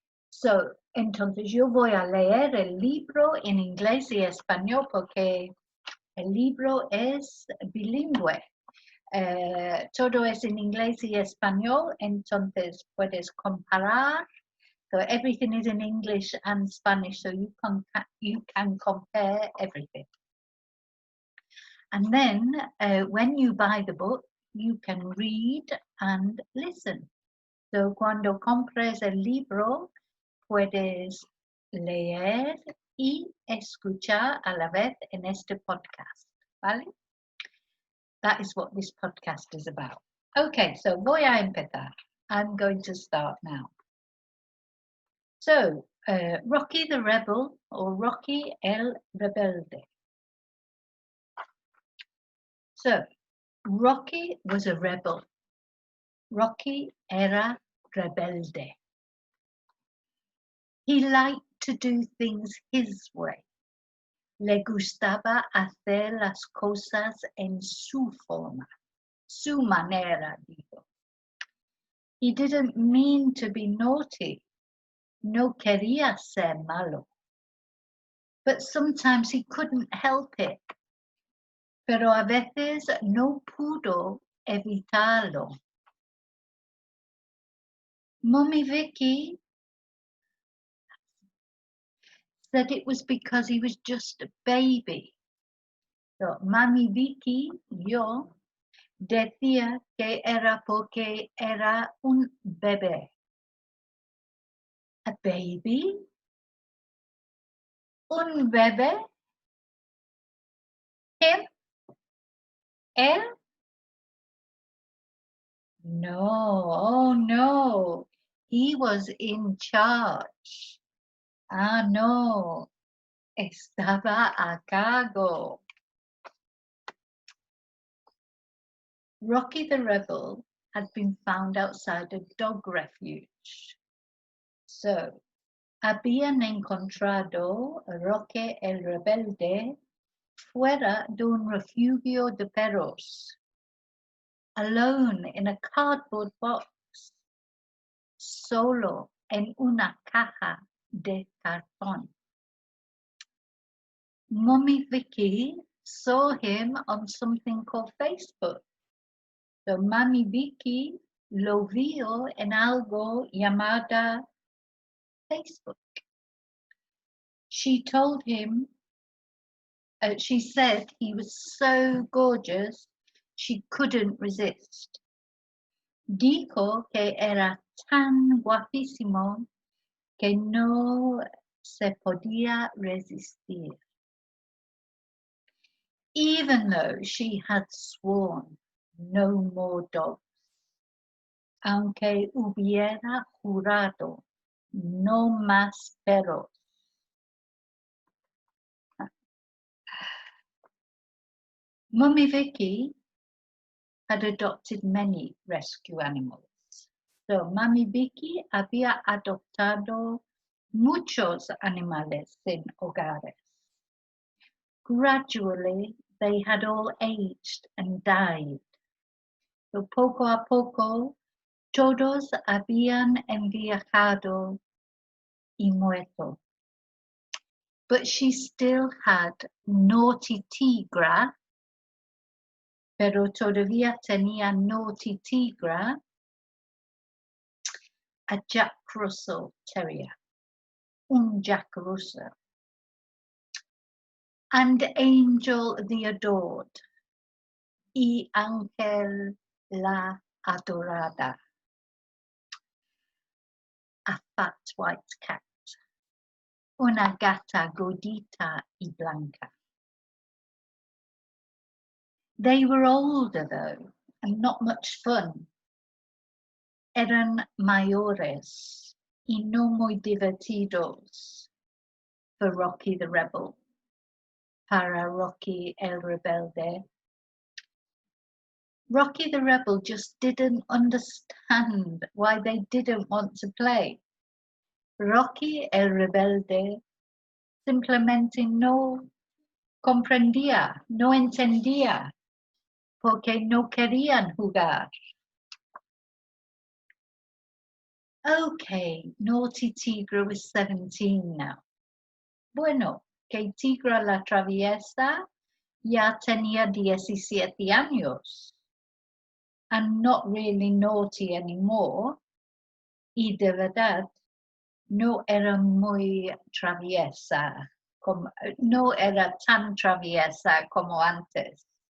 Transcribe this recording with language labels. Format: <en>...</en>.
<es>So, entonces yo voy a leer el libro en inglés y español porque el libro es bilingüe. Todo es en inglés y español, entonces puedes comparar.</es> <en>So everything is in English and Spanish, so you can compare everything. And then when you buy the book, you can read and listen.</en> <es>So cuando compres el libro, puedes leer y escuchar a la vez en este podcast, ¿vale?</es> <en>That is what this podcast is about. Okay, so</en> <es>voy a empezar.</es> <en>I'm going to start now. So, Rocky the Rebel, or Rocky el Rebelde. So, Rocky was a rebel.</en> <es>Rocky era rebelde.</es> <en>He liked to do things his way.</en> <es>Le gustaba hacer las cosas en su forma, su manera, dijo.</es> <en>He didn't mean to be naughty.</en> <es>No quería ser malo.</es> <en>But sometimes he couldn't help it.</en> <es>Pero a veces no pudo evitarlo.</es> <en>Mommy Vicki said it was because he was just a baby.</en> <es>So, Mami Vicki, yo, decía que era porque era un bebé.</es> <en>A baby?</en> <es>Un bebé?</es> <en>Him?</en> <es>Él?</es> <en>No, oh no. He was in charge.</en> <es>Ah, no. Estaba a cargo.</es> <en>Rocky the Rebel had been found outside a dog refuge.</en> <es>So, habían encontrado a Rocky el Rebelde fuera de un refugio de perros,</es> <en>alone in a cardboard box,</en> <es>solo en una caja de cartón.</es> <en>Mommy Vicki saw him on something called Facebook.</en> <es>So Mami Vicki lo vio en algo llamada Facebook.</es> <en>She told him, she said he was so gorgeous, she couldn't resist.</en> <es>Dijo que era tan guapísimo que no se podía resistir.</es> <en>Even though she had sworn no more dogs,</en> <es>aunque hubiera jurado no más perros.</es> <en>Mummy Vicki had adopted many rescue animals.</en> <es>So Mami Vicki había adoptado muchos animales en hogares.</es> <en>Gradually, they had all aged and died.</en> <es>So poco a poco, todos habían envejecido y muerto.</es> <en>But she still had Naughty Tigra,</en> <es>pero todavía tenía</es> <en>Naughty Tigra, a Jack Russell Terrier, un Jack Russell, and Angel the Adored,</en> <es>y Ángel la Adorada,</es> <en>a fat white cat,</en> <es>una gata gordita y blanca.</es> <en>They were older though, and not much fun.</en> <es>Eran mayores y no muy divertidos</es> <en>for Rocky the Rebel.</en> <es>Para Rocky el Rebelde.</es> <en>Rocky the Rebel just didn't understand why they didn't want to play.</en> <es>Rocky el Rebelde simplemente no comprendía, no entendía, porque no querían jugar.</es> <en>Okay, Naughty Tigra was 17 now.</en> <es>Bueno, que Tigra la Traviesa ya tenía 17 años.</es> <en>And not really naughty anymore.</en> <es>Y de verdad, no era muy traviesa, no era tan traviesa como antes.</es>